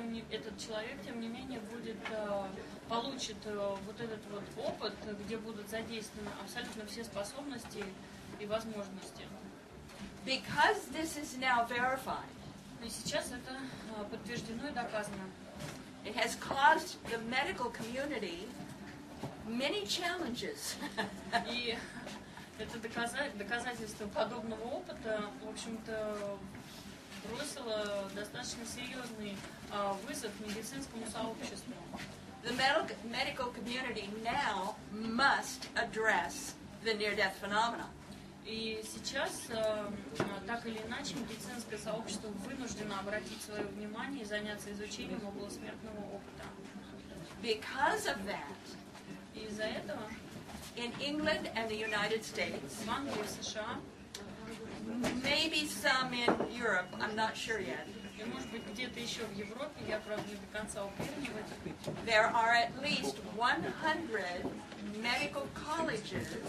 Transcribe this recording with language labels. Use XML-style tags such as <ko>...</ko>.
<ru>Этот человек, тем не менее, получит вот этот вот опыт, где будут задействованы абсолютно все способности и возможности.</ru> <en>Because this is now verified,</en> <ru>И сейчас это подтверждено и доказано.</ru> <en>it has caused the medical community many challenges.</en> <ru>И это доказательство подобного опыта, в общем-то, бросило достаточно серьезный вызов медицинскому сообществу.</ru> <en>The medical community now must address the near-death phenomena.</en> <ru>И сейчас, так или иначе, медицинское сообщество вынуждено обратить свое внимание и заняться изучением околосмертного опыта.</ru> <en>Because of that,</en> <ru>И из-за этого</ru> <en>in England and the United States,</en> <ru>в Англии, в США,</ru> <en>maybe some in Europe, I'm not sure yet,</en> <ru>и, может быть, где-то еще в Европе, я, правда, не до конца уверена в этом,</ru> <en>there are at least 100 medical colleges</en>